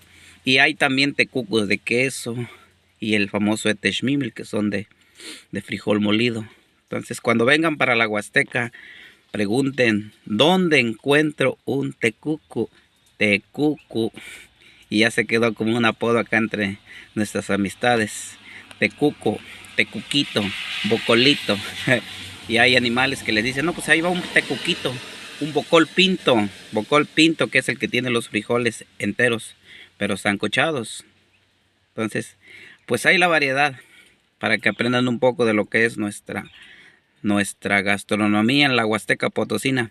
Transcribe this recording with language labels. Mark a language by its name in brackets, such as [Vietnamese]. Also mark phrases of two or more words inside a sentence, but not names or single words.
[Spanish] Y hay también tecucos de queso y el famoso etexmimil, que son de frijol molido. Entonces cuando vengan para la Huasteca, pregunten ¿dónde encuentro un tecuco? Y ya se quedó como un apodo acá entre nuestras amistades. Tecuco, tecuquito, bocolito. Y hay animales que les dicen, no, pues ahí va un tecuquito, un bocol pinto, que es el que tiene los frijoles enteros, pero sancochados. Entonces, pues hay la variedad para que aprendan un poco de lo que es nuestra gastronomía en la Huasteca Potosina.